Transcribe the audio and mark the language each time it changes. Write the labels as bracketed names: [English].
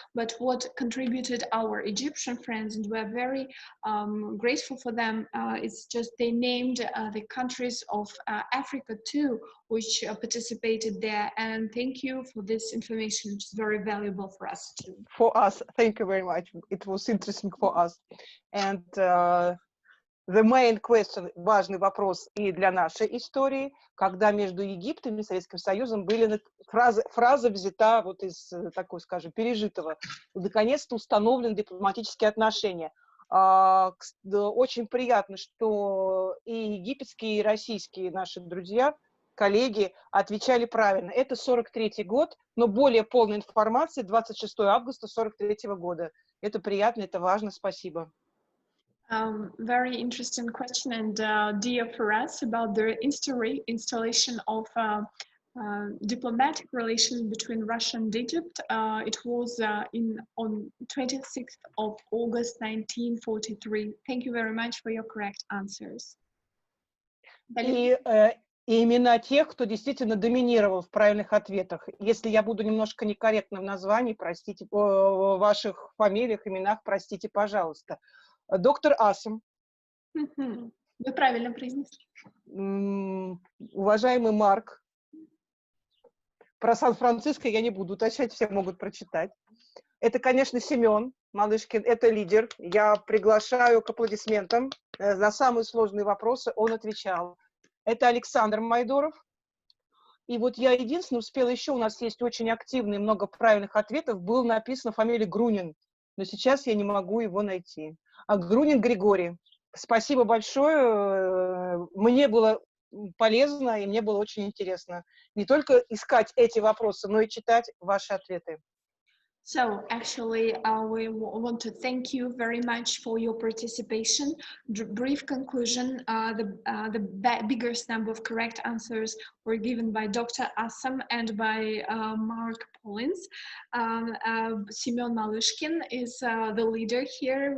[English] But what contributed our Egyptian friends, and we're very grateful for them, is just they named the countries of Africa too, which participated there. And thank you for this information, which is very valuable for us too. For us, thank you very much. It was interesting for us. And the main question, [Russian] важный вопрос и для нашей истории, когда между Египтом и Советским Союзом были фраза взята вот из такой, скажем, пережитого. Наконец-то установлены дипломатические отношения. Очень приятно, что и египетские, и российские наши друзья, коллеги отвечали правильно. Это 43-й год, но более полной информации 26 августа 43-го года. Это приятно, это важно. Спасибо. [English] Very interesting question and dear for us about the installation of diplomatic relations between Russia and Egypt. It was on 26th of August 1943. Thank you very much for your correct answers. [Russian] И имена тех, кто действительно доминировал в правильных ответах. Если я буду немножко некорректна в названии, простите, в ваших фамилиях, именах, простите, пожалуйста. Доктор Асум. Вы правильно произнесли. Уважаемый Марк. Про Сан-Франциско я не буду уточнять, все могут прочитать. Это, конечно, Семен Малышкин, это лидер. Я приглашаю к аплодисментам. На самые сложные вопросы он отвечал. Это Александр Майдоров. И вот я единственное успела еще, у нас есть очень активный, много правильных ответов, было написано фамилия Грунин, но сейчас я не могу его найти. Грунин Григорий. Спасибо большое. Мне было полезно и мне было очень интересно не только искать эти вопросы, но и читать ваши ответы. [English] So actually, we want to thank you very much for your participation. Brief conclusion, the biggest number of correct answers were given by Dr. Assam and by Mark Pollins. Semyon Malushkin is the leader here.